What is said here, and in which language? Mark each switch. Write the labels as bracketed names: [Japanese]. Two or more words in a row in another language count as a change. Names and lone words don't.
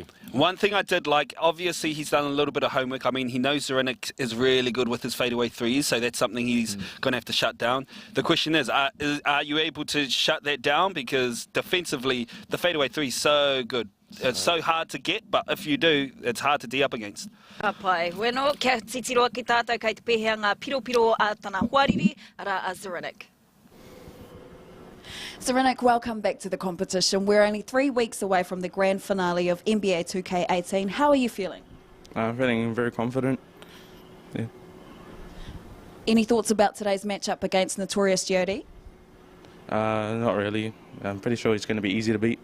[English] One thing I did like, obviously he's done a little bit of homework. I mean, he knows Zirinic is really good with his fadeaway threes, so that's something he's going to have to shut down. The question is, are you able to shut that down? Because defensively, the fadeaway three is so good. It's so hard to get, but if you do, it's hard to D up against. [Māori] Pai, weno, kia titiroa ki tātou kei te pehea ngā piro a tana huariri, ara a Zirinic. [English] Zirinic, welcome back to the competition. We're only 3 weeks away from the grand finale of NBA 2K18. How are you feeling? I'm feeling very confident. Yeah. Any thoughts about today's matchup against Notorious-God? Not really. I'm pretty sure he's going to be easy to beat.